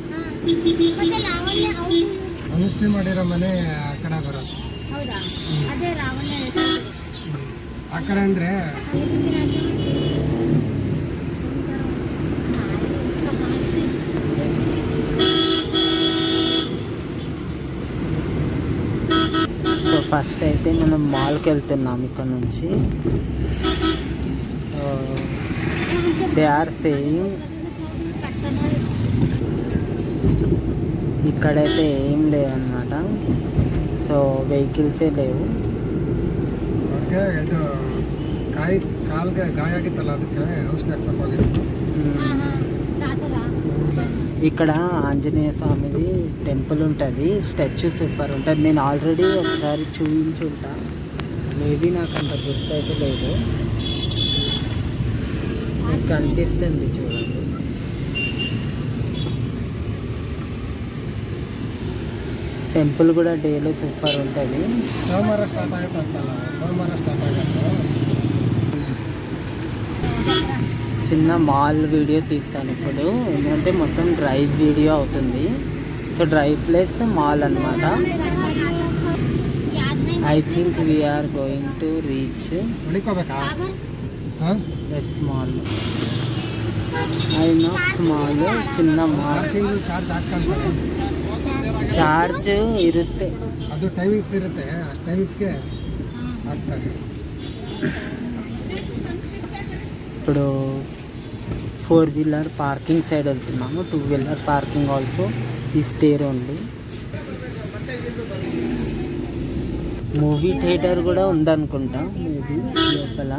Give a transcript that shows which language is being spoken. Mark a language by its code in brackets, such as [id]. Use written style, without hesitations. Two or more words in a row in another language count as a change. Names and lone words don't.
[kn] ಅನುಷ್ಠೆ ಮಾಡಿರೋ ಮನೆ ಆ ಕಡೆ ಬರೋದು. ಆ ಕಡೆ ಅಂದರೆ [te] సో ఫస్ట్ అయితే మనం మాల్కి వెళ్తున్నాం ఇక్కడ నుంచి. [en] they are saying [te] ఇక్కడైతే ఏం లేవన్నమాట. సో వెహికల్సే లేవు. [kn] ಇದು ಕಾಲ್ಗೆ ಗಾಯ ಆಗಿತ್ತಲ್ಲ, ಅದಕ್ಕೆ ಔಷಧಿ ಹಾಕ್ಸಕ್ ಹೋಗಿದ್ದು. [te] ఇక్కడ ఆంజనేయ స్వామిది టెంపుల్ ఉంటుంది, స్టాచ్యూ సూపర్ ఉంటుంది. నేను ఆల్రెడీ ఒకసారి చూపించుంటా, మేబీ నాకు అంత గుర్తు అయితే లేదు. మీకు కనిపిస్తుంది చూడండి. టెంపుల్ కూడా డేలో సూపర్ ఉంటుంది. [kn] ಸೋಮವಾರ ಸ್ಟಾರ್ಟ್ ಆಗುತ್ತಲ್ಲ, ಸೋಮವಾರ ಸ್ಟಾರ್ಟ್ ಆಗುತ್ತೆ. [te] చిన్న [en] mall video [te] తీస్తాను ఇప్పుడు, ఎందుకంటే మొత్తం డ్రైవ్ వీడియో అవుతుంది. సో [en] drive plus mall [te] అన్నమాట. [en] I think we're going to reach S mall. [te] ఐనాక్స్ మాల్ చిన్న మాల్. [kn] ಚಾರ್ಜ್ ಇರುತ್ತೆ, ಅದು ಟೈಮಿಂಗ್ಸ್ ಇರುತ್ತೆ. ಆ ಟೈಮಿಂಗ್ಸ್ಗೆ ಹಾಕ್ತಾರೆ. [te] ఇప్పుడు [en] 4-wheeler parking side [te] వెళ్తున్నాము. [en] 2-wheeler parking also is there only. movie theater [te] కూడా ఉందనుకుంటా మేబీ లోపల.